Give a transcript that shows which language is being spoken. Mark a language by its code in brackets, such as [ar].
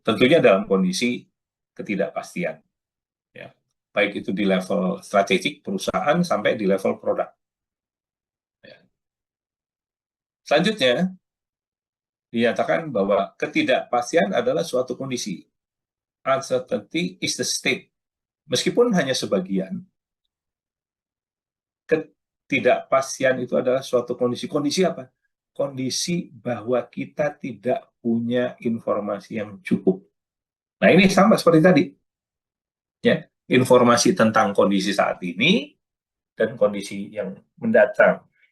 [id] Tentunya dalam kondisi ketidakpastian. Ya. Baik itu di level strategik perusahaan sampai di level produk. Ya. Selanjutnya, dinyatakan bahwa ketidakpastian adalah suatu kondisi. [en] Uncertainty is the state. [id] Meskipun hanya sebagian, ketidakpastian itu adalah suatu kondisi. Kondisi apa? Kondisi bahwa kita tidak punya informasi yang cukup. Nah, ini sama seperti tadi. Ya, informasi tentang kondisi saat ini dan kondisi yang mendatang.